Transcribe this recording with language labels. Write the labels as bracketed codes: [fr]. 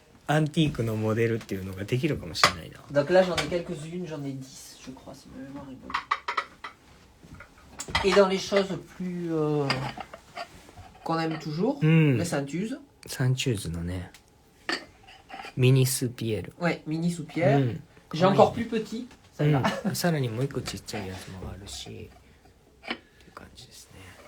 [ja] アンティークのモデルっていうのができるかもしれないな。 [fr] Donc là j'en ai quelques-unes, j'en ai 10 je crois si ma mémoire est bonne. Et dans les choses plus qu'on aime toujours, うん。 la Sainte-Use. [ja] サンチューズのね、ミニスピエル。 [fr] Ouais, mini う soupière. ん。 J'ai encore plus petit. う Celle-là. ん。 [ja] さらにもう一個ちっちゃいやつもあるし、っていう感じですね。